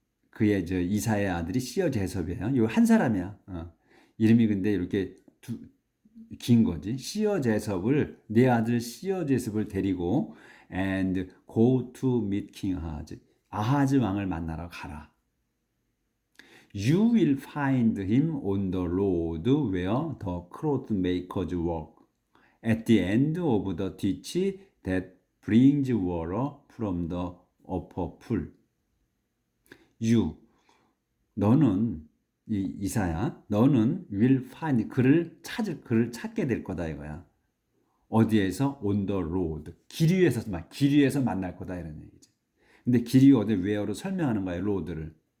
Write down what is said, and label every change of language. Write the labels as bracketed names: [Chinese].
[Korean] 그의 이사야의 아들이 시어 제섭이에요. 요 한 사람이야. 이름이 근데 이렇게 긴 거지. 시어 제섭을 내 아들 시어 제섭을 데리고 [English] and go to meet King Ahaz. [Korean] 아하즈 왕을 만나러 가라. [English] You will find him on the road where the cloth makers work at the end of the ditch that brings water from the upper pool. [Korean] 너는 이사야, 너는 [English] will find [Korean] 그를 찾게 될 거다 이거야. 어디에서? [English] on the road. [Korean] 길 위에서 만날 거다 이런 얘기지. 근데 길이 어디 [English] where [Korean] 로 설명하는 거야, road를.